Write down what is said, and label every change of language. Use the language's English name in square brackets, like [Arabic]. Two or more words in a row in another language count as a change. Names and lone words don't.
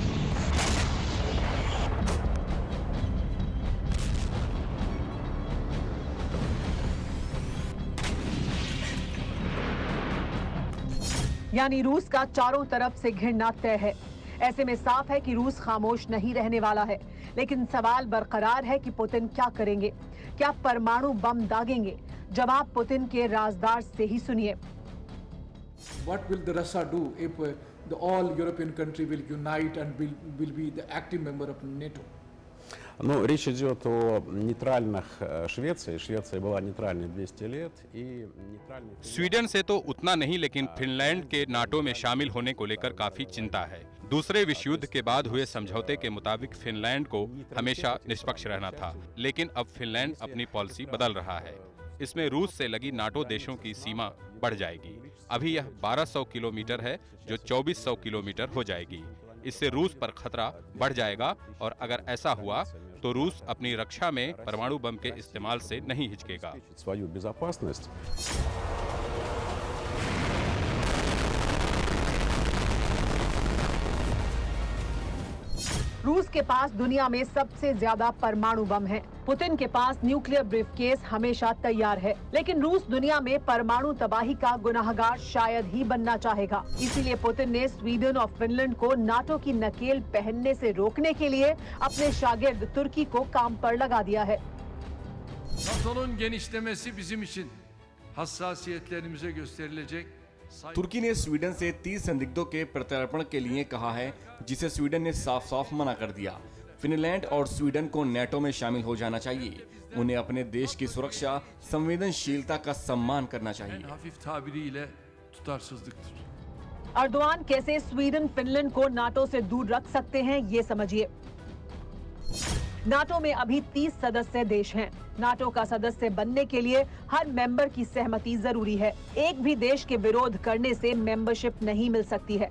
[Hindi] यानी रूस का चारों तरफ से घिरना तय है। ऐसे में साफ है कि रूस खामोश नहीं रहने वाला है। लेकिन सवाल बरकरार है कि पुतिन क्या करेंगे? क्या परमाणु बम दागेंगे? जवाब पुतिन के राजदार से ही सुनिए। [English] What will the Russia do if the all European country will unite and will be the active member of NATO? [Russian] Ну, речь идет о нейтральных Швеции. Швеция была нейтральной 200 лет и нейтральной... [Hindi] स्वीडन से तो उतना नहीं, लेकिन फिनलैंड के नाटो में शामिल होने को लेकर काफी चिंता है। दूसरे विश्व युद्ध के बाद हुए समझौते के मुताबिक फिनलैंड को हमेशा निष्पक्ष रहना था, लेकिन अब फिनलैंड अपनी पॉलिसी बदल रहा है। इसमें रूस से लगी नाटो देशों की सीमा बढ़ जाएगी। अभी यह 1200 किलोमीटर है, जो 2400 किलोमीटर हो जाएगी। इससे रूस पर खतरा बढ़ जाएगा और अगर ऐसा हुआ तो रूस अपनी रक्षा में परमाणु बम के इस्तेमाल से नहीं हिचकेगा। [Russian] свою безопасность. [Hindi] रूस के पास दुनिया में सबसे ज्यादा परमाणु बम है। पुतिन के पास [English] nuclear briefcase [Hindi] हमेशा तैयार है, लेकिन रूस दुनिया में परमाणु तबाही का गुनाहगार शायद ही बनना चाहेगा। इसीलिए पुतिन ने स्वीडन और फिनलैंड को नाटो की नकेल पहनने से रोकने के लिए अपने शागिर्द तुर्की को काम पर लगा दिया है। [Turkish] NATO'nun genişlemesi bizim için hassasiyetlerimize gösterilecek. [Hindi] तुर्की ने स्वीडन से 30 संदिग्धों के प्रत्यर्पण के लिए कहा है, जिसे स्वीडन ने साफ साफ मना कर दिया। फिनलैंड और स्वीडन को नाटो में शामिल हो जाना चाहिए। उन्हें अपने देश की सुरक्षा, संवेदनशीलता का सम्मान करना चाहिए। [Turkish] En hafif tabiriyle tutarsızlıktır. [Hindi] अर्दोआन कैसे स्वीडन फिनलैंड को नाटो से दूर रख सकते हैं, ये समझिए। नाटो में अभी 30 सदस्य देश हैं। नाटो का सदस्य बनने के लिए हर मेंबर की सहमति जरूरी है। एक भी देश के विरोध करने से मेंबरशिप नहीं मिल सकती है।